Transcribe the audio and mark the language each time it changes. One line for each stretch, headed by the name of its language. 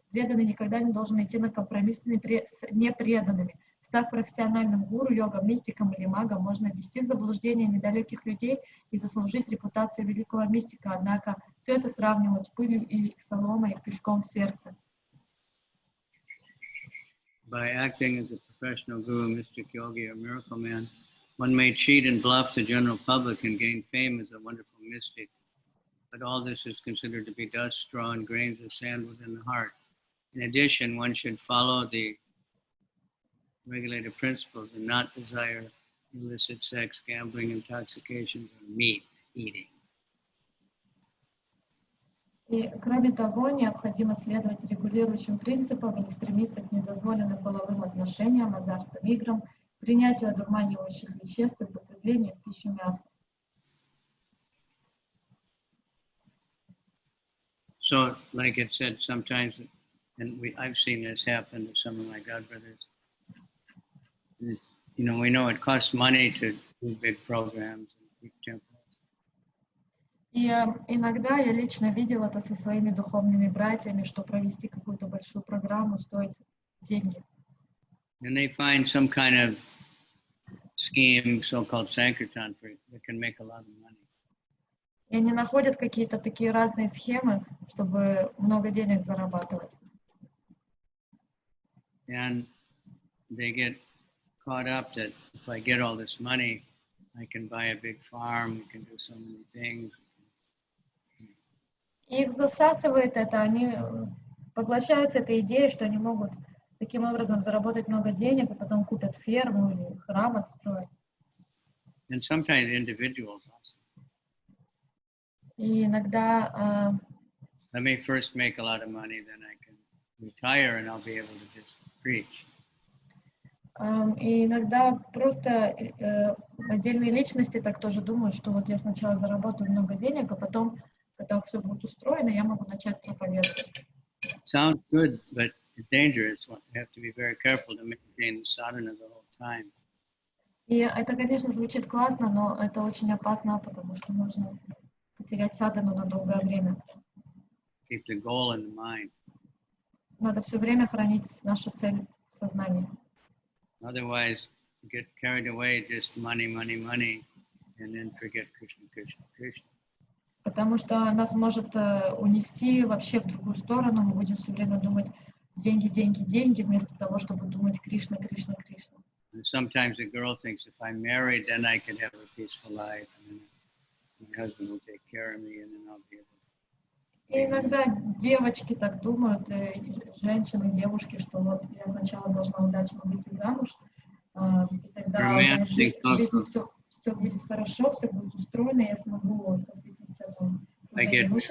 Russian: Преданный никогда не должен идти на компромисс с непреданными. Став профессиональным гуру, йогом, мистиком или магом, можно ввести в заблуждение недалеких людей и заслужить репутацию великого мистика, однако все это сравнивают с пылью и соломой, песком в сердце.
English: By acting as a professional guru, mystic, yogi, or miracle man, one may cheat and bluff the general public and gain fame as a wonderful mystic. But all this is considered to be dust, straw, and grains of sand within the heart. In addition, one should follow the regulated principles and not desire illicit sex, gambling, intoxications, or meat eating.
Russian: И, кроме того, необходимо следовать регулирующим принципам и не стремиться к недозволенным половым отношениям, азартным играм, принятию одурманивающих веществ и потреблению в пищу мяса.
English: So, like it said, sometimes, and I've seen this happen to some of my god brothers. You know, we know it costs money to do big programs and big temples.
Russian: И иногда я лично видел это со своими духовными братьями, что провести какую-то большую программу стоит деньги.
English: And they find some kind of scheme, so-called Sankirtan, that can make a lot of money.
Russian: И они находят какие-то такие разные схемы, чтобы много денег зарабатывать.
English: And they get caught up that if I get all this money, I can buy a big farm, we can do so many things.
Russian: И их засасывает это, они поглощаются этой идеей, что они могут таким образом заработать много денег, и потом купят ферму или храм отстроят.
English: And sometimes individuals also.
Russian: И иногда
English: Let me first make a lot of money, then I can retire and I'll be able to just preach.
Russian: И иногда просто отдельные личности так тоже думают, что вот я сначала заработаю много денег, а потом, когда все будет устроено, я могу начать проповедовать.
English: Sounds good, but it's dangerous. You have to be very careful to maintain the sadhana the whole time.
Russian: И это, конечно, звучит классно, но это очень опасно, потому что можно потерять садхану на долгое время.
English: Keep the goal in the mind.
Russian: Надо все время хранить нашу цель в сознании.
English: Otherwise, you get carried away, just money, money, money, and then forget Krishna, Krishna, Krishna.
Russian: Потому что нас может унести вообще в другую сторону. Мы будем все время думать деньги, деньги, деньги, вместо того, чтобы думать Кришна, Кришна, Кришна.
English: And sometimes a girl thinks if I'm married, then I can have a peaceful life, and then my husband will take care of me, and then I'll be able to.
Russian: И иногда девочки так думают, женщины, девушки, что вот я сначала должна удачно выйти замуж, и тогда в моей жизни все будет хорошо, все будет устроено, я смогу посвятиться этому служению.